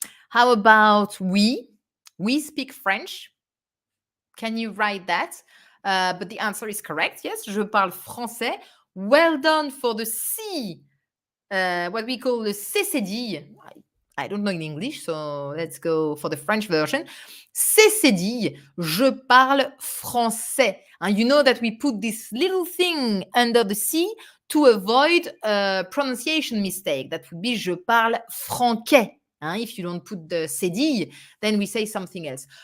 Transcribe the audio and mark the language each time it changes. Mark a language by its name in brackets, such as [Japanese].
[English] How about we? We speak French. Can you write that? But the answer is correct. Yes, [French] je parle français. [English] Well done for the C, what we call the cécédille. I don't know in English, so let's go for the French version. [French] Cécédille, je parle français. [English] And you know that we put this little thing under the C to avoid a pronunciation mistake. That would be [French] je parle franquais. [English] If you don't put the cédille, then we say something else.